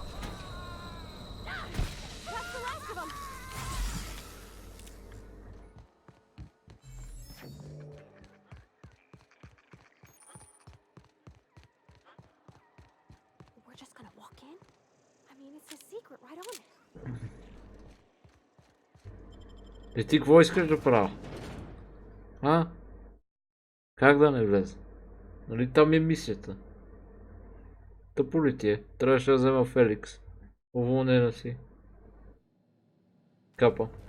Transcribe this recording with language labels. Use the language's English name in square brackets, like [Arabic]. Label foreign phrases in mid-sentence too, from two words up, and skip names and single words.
[English] That's the last of them! We're just gonna walk in? I mean, it's a secret right on it. [Bulgarian] И ти какво искаш да правя? А? Как да не влезе? Нали там е мисията? Тъпо ли ти е? Трябваше да взема Феликс. Уволнена си. Капа.